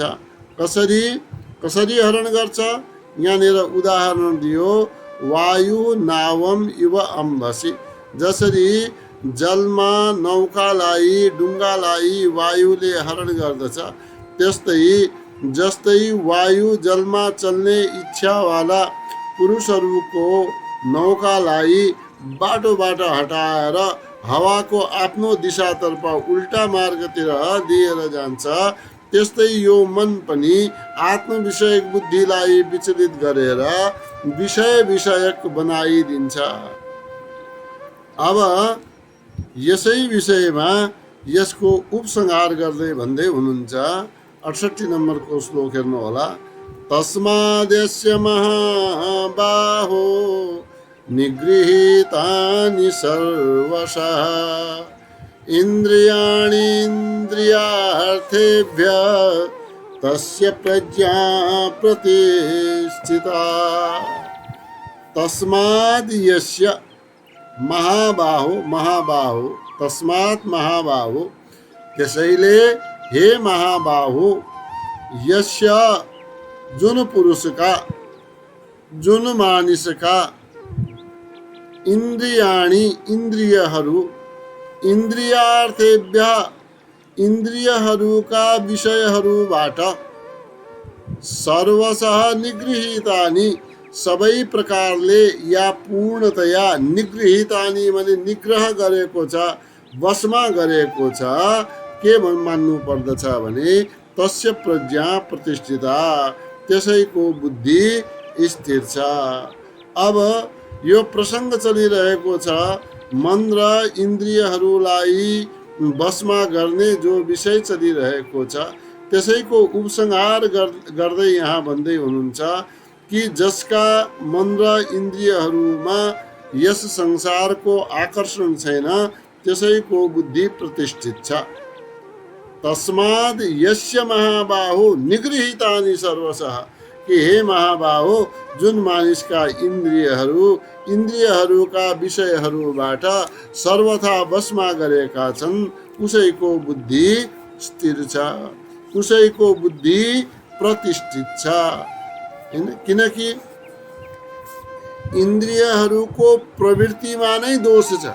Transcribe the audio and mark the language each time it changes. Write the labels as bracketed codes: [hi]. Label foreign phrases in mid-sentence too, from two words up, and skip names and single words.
[ne] कसरी हरण गर्छ? यहाँनिर उदाहरण दियो, [sa] वायु नावम इव अम्भसी। [ne] जसरी जलमा नौकालाई डुङ्गालाई वायुले हरण गर्दछ, जस्तै वायु जलमा चल्ने इच्छावाला पुरुषहरूको नौकालाई बाटोबाट हटाएर हावाको आफ्नो दिशातर्फ उल्टा मार्गतिर दिएर जान्छ, त्यस्तै यो मन पनि आत्मविषयक बुद्धिलाई विचलित गरेर विषयक बनाइदिन्छ। अब यसै विषयमा यसको उपसंहार गर्दै भन्दै हुनुहुन्छ। 68 नम्बरको श्लोक हेर्नु होला। [sa] तस्माद्यस्य महाबाहो निगृहीतानि सर्वशः इन्द्रियाणीन्द्रियार्थेभ्यः तस्य प्रज्ञा प्रतिष्ठिता। तस्माद् यस्य महाबाहो तस्मात् महाबाहो [ne] त्यसैले हे महाबाहो यस्य जुन पुरुष का जुन मानिसका इन्द्रियाणि इन्द्रियहरू इन्द्रियार्थेभ्य इन्द्रियहरूका विषयहरूबाट [sa] सर्वशः निगृहीतानि [ne] सबै प्रकारले या पूर्णतया निगृहीतानि माने निग्रह गरेको छ, वशमा गरेको छ। के मान्नु पर्दछ भने [sa] तस्य प्रज्ञा प्रतिष्ठिता, [ne] त्यसैको बुद्धि स्थिर छ। अब यो प्रसङ्ग चलिरहेको छ, मन र इन्द्रियहरूलाई वशमा गर्ने जो विषय चलिरहेको छ त्यसैको उपसंहार गर्दै यहाँ भन्दै हुनुहुन्छ कि जसका मन र इन्द्रियहरूमा यस संसारको आकर्षण छैन त्यसैको बुद्धि प्रतिष्ठित छ। [sa] तस्माद् यस्य महाबाहो निगृहीतानि सर्वशः, [ne] कि हे महाबाहो जुन मानिसका इन्द्रियहरू इन्द्रियहरूका विषयहरूबाट सर्वथा वशमा गरेका छन् उसैको बुद्धि स्थिर छ, उसैको बुद्धि प्रतिष्ठित छ। हैन, किनकि इन्द्रियहरूको प्रवृत्तिमा नै दोष छ।